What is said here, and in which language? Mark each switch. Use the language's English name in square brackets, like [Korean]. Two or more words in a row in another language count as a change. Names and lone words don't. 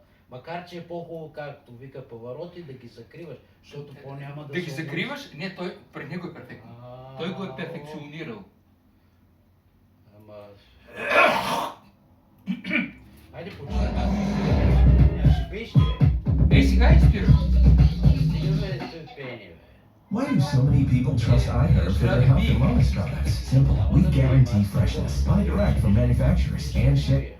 [Bulgarian] Макар че е по-хубаво, както вика Павароти, да ги закриваш, защото по-няма да Да ги се закриваш? Не, той пред него е перфектно. Той го е перфекционирал. Ама... Хайде почнем. Ще пееш ли, бе? Сега изпира. Стигаме до пеене, бе. [English] Why do so many people trust iHerb for their health and wellness products? Simple. We guarantee freshness. Buy direct from manufacturers and ship.